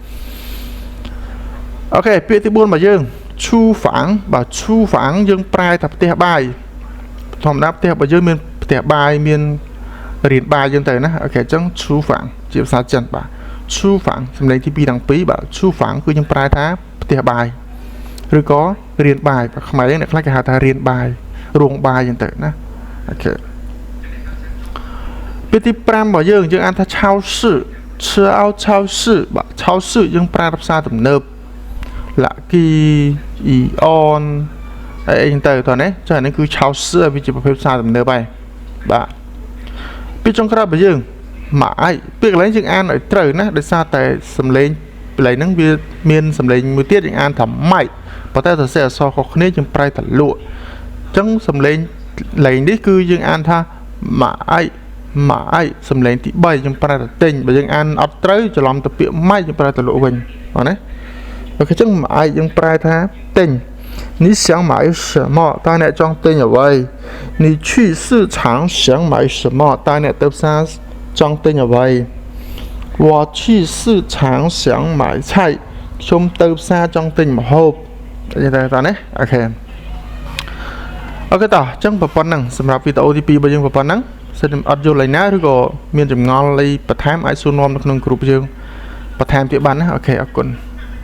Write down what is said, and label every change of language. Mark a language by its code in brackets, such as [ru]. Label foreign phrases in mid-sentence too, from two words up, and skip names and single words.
[km] អូខេពាក្យទី4របស់យើងឈូហ្វាំងបាទឈូហ្វាំងយើងប្រើតែផ្ទះបាយធម្មតាផ្ទះរបស់យើងមានផ្ទះបាយមានរៀនបាយយើងទៅណាអូខេអញ្ចឹងឈូហ្វាំងជាភាសាចិនបាទឈូហ្វាំងសម្លេងទី2ទាំង2បាទឈូហ្វាំងគឺយើងប្រើថាផ្ទះបាយឬក៏រៀនបាយខ្មែរយើងអ្នកខ្លះគេហៅថារៀនបាយរោងបាយចឹងទៅណាអូខេ ពាក្យទី5របស់យើងអានថា超市超市បាទ超市យើងប្រើភាសាទំនើបលាគីអ៊ីអនអីចឹងទៅតោះណាចានេះគឺ超市វាជាប្រភេទភាសាទំនើបហើយបាទពាក្យចុងក្រោយរបស់យើង ម៉ាយពាក្យកន្លែងយើងអានឲ្យត្រូវណាដោយសារតែសំឡេងកន្លែងហ្នឹងវាមានសំឡេងមួយទៀតយើងអានថាម៉ៃប៉ុន្តែសរសេរអក្សរខុសគ្នាយើង ប្រែតែលក់អញ្ចឹងសំឡេងលេងនេះគឺយើងអានថាម៉ាយសំឡេងទី3យើងប្រែតែទិញបើយើងអានអត់ ត្រូវច្រឡំទៅពាក្យម៉ៃយើងប្រែតែលក់វិញបាទណាអូខេអញ្ចឹងម៉ាយយើងប្រែថាទិញ [zh] 你想买 [km] 什么តើអ្នកចង់ទិញអ្វី [zh] 你去市场想买什么 [km] តើអ្នកទៅផ្សារចង់ទិញអ្វី [zh] 我去市场想买菜 [km] ខ្ញុំទៅផ្សារចង់ទិញម្ហូបនិយាយតែនេះអូខេអូខេតោះអញ្ចឹងប៉ុណ្ណឹងសម្រាប់វីដេអូទី2របស់យើងប៉ុណ្ណឹងសិនអត់យល់ឡើយណាឬក៏មានចម្ងល់អីបន្ថែមអាចសួរនាំនៅក្នុងគ្រូយើងបន្ថែមទៀតបានណាអូខេអរគុណ